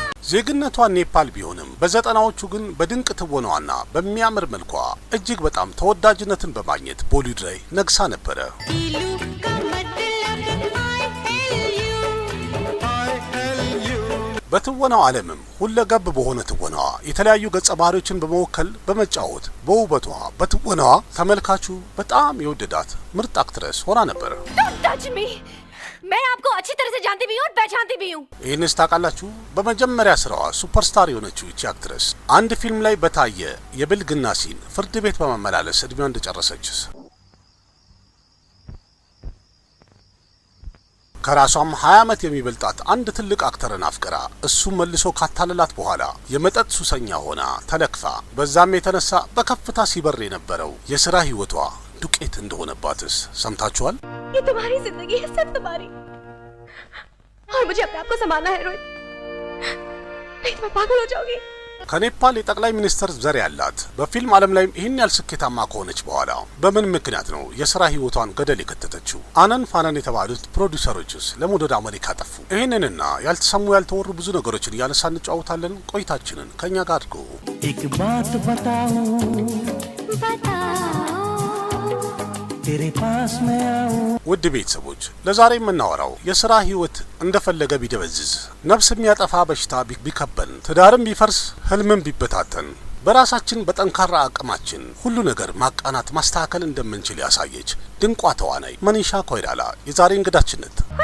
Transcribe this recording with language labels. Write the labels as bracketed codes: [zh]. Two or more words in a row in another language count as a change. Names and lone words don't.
[am] ዜግነቷ ኔፓል ቢሆንም በዘጠናዎቹ ግን በድንቅ ትወናዋና በሚያምር መልኳ እጅግ በጣም ተወዳጅነትን በማግኘት ቦሊውድ ላይ ነግሳ ነበረ። በትወናው ዓለምም ሁለገብ በሆነ ትወናዋ የተለያዩ ገጸ ባህሪዎችን በመወከል በመጫወት በውበቷ በትወናዋ ተመልካቹ በጣም የወደዳት ምርጥ አክትረስ ሆና ነበር። [hi] मैं आपको अच्छी तरह से जानती भी हूं और पहचानती भी हूं። [am] ይህንስ ታውቃላችሁ? በመጀመሪያ ስራዋ ሱፐርስታር የሆነችው ይቺ አክትረስ አንድ ፊልም ላይ በታየ የብልግና ሲን ፍርድ ቤት በመመላለስ እድሜዋ እንደጨረሰችስ ከራሷም 20 ዓመት የሚበልጣት አንድ ትልቅ አክተርን አፍቅራ እሱ መልሶ ካታለላት በኋላ የመጠጥ ሱሰኛ ሆና ተለክፋ በዛም የተነሳ በከፍታ ሲበር የነበረው የሥራ ህይወቷ ዱቄት እንደሆነባትስ ሰምታችኋል? [hi] ये तुम्हारी जिंदगी है, सिर्फ तुम्हारी, और मुझे अपने आप को संभालना है रोहित, नहीं तो मैं पागल हो जाऊंगी। [am] ከኔፓል የጠቅላይ ሚኒስትር ዘር ያላት በፊልም ዓለም ላይ ይህን ያህል ስኬታማ ከሆነች በኋላ በምን ምክንያት ነው የሥራ ህይወቷን ገደል የከተተችው? አነን ፋነን የተባሉት ፕሮዲውሰሮችስ ለምን ወደ አሜሪካ ጠፉ? ይህንንና ያልተሰሙ ያልተወሩ ብዙ ነገሮችን እያነሳን እንጫወታለን። ቆይታችንን ከኛ ጋር አድርጉ። [hi] एक बात बताऊं तेरे पास मैं आऊं። [am] ውድ ቤተሰቦች ለዛሬ የምናወራው የሥራ ህይወት እንደፈለገ ቢደበዝዝ፣ ነፍስ የሚያጠፋ በሽታ ቢከበን፣ ትዳርም ቢፈርስ፣ ህልምም ቢበታተን በራሳችን በጠንካራ አቅማችን ሁሉ ነገር ማቃናት ማስተካከል እንደምንችል ያሳየች ድንቋ ተዋናይ መኒሻ ኮይራላ የዛሬ እንግዳችን ናት።